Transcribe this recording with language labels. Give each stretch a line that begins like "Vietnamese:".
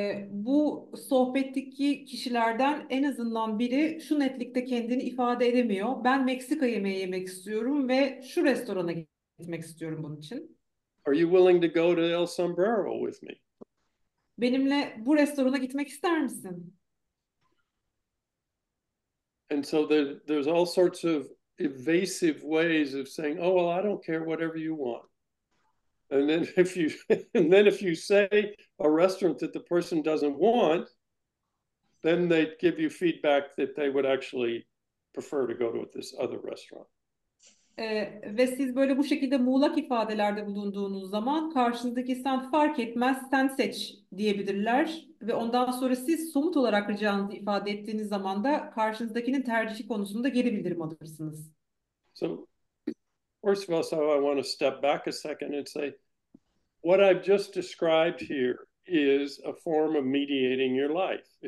Turkish: Bu sohbetteki kişilerden en azından biri şu netlikte kendini ifade edemiyor. Ben Meksika yemeği yemek istiyorum ve şu restorana gitmek istiyorum bunun için.
English: Are you willing to go to El Sombrero with me?
Turkish: Benimle bu restorana gitmek ister misin?
English: And so there's all sorts of evasive ways of saying, oh, well, I don't care, whatever you want. And then if you say a restaurant that the person doesn't want, then they give you feedback that they would actually prefer to go to this other restaurant.
Turkish: Ve siz böyle bu şekilde muğlak ifadelerde bulunduğunuz zaman karşınızdaki sen fark etmez sen seç diyebilirler ve ondan sonra siz somut olarak ricanızı ifade ettiğiniz zaman da karşınızdakinin tercihi konusunda geri bildirim alırsınız.
English: So, first of all, so I want to step back a second and say, what I've just described here is a form of mediating your life.